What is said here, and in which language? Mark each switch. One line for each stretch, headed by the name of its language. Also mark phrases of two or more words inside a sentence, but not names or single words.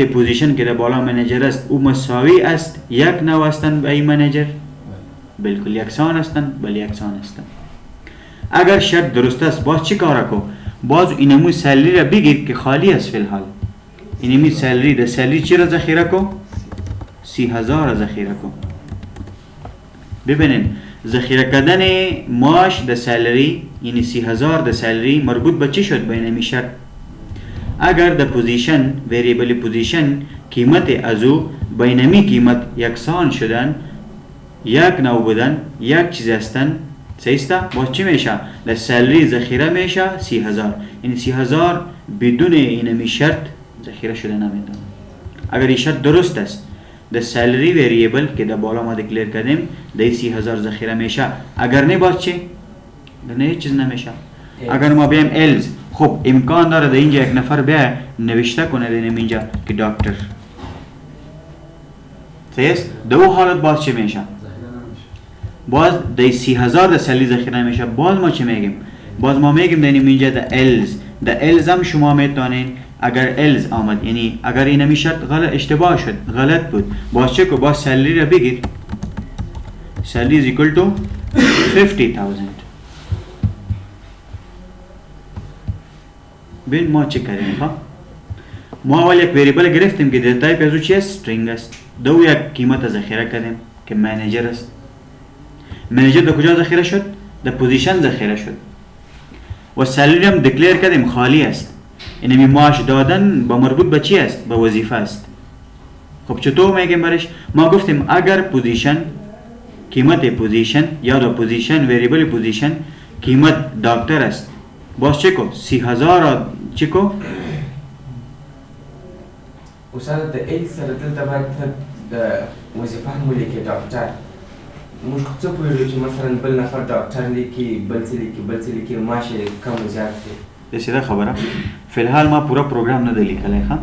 Persian: پوزیشن که در بالا منیجر است او مساوی است یک نوع هستند به این منیجر بالکل یکسان هستند بله یکسان هستند اگر شرط درست است باز چی کار کو باز اینمو سیلری را بگیر که خالی است فی الحال اینمی سیلری در سیلری چی را ذخیره کو 30,000 را ذخیره کو ببینین ذخیره کردن معاش د سیلری یعنی 30,000 د سیلری مربوط به چی شد بین این شرط اگر د پوزیشن ویریبل پوزیشن قیمت از او بینمی قیمت یکسان شدن یک نوع بودن یک چیز هستن سیستا باز چی میشه د سیلری ذخیره میشه 30,000 یعنی 30,000 بدون اینمی شرط ذخیره شده نمیتونه اگر این شرط درست است
English: the salary variable
Persian: که در بالا ما دکلیر کردیم ده 30,000 ذخیره میشه. اگر نه باز چی؟ اگر نه هیچ چیز نمیشه. اگر ما بیایم else، خب امکان داره در اینجا یک نفر بیا نوشته کنه در اینجا که دکتر. صحیح است؟ دو حالت باز چی میشه؟ باز ده 30,000 در سالی ذخیره میشه. باز ما چی میگیم؟ باز ما میگیم در اینجا در else. در else هم شما میتونین اگر else آمد، یعنی اگر این همی شرط غلط اشتباه شد، غلط بود، باز چه که باز سالی را بگیر. سالی
English: is equal to
Persian: 50,000. ببین ما چه کردیم ها؟ ما اول یک وریبل گرفتیم که در تایپ ازو چی است؟ استرینگ است. دو یک قیمت ذخیره کردیم که منیجر است. منیجر در کجا ذخیره شد؟ در پوزیشن ذخیره شد. و سالری هم دکلیر کردیم خالی است. اینمی معاش دادن با مربوط به چی است؟ به وظیفه است. خب چطور میگیم برش؟ ما گفتیم اگر پوزیشن، قیمت پوزیشن یا دو پوزیشن وریبل پوزیشن قیمت دکتر است، باز چه کو 30,000 چه کو
Pashto: استاد د ال سره دلته باید د وظیفه هم ولیکې ډاکټر. موږ څه پوهېږو چې مثلا بل نفر ډاکټر لیکي، بل څه لیکي، بل څه لیکي، معاش یې کم و زیات دی. ده سیده خبره. فی الحال ما پورا پروگرام نه دی لیکلی ها.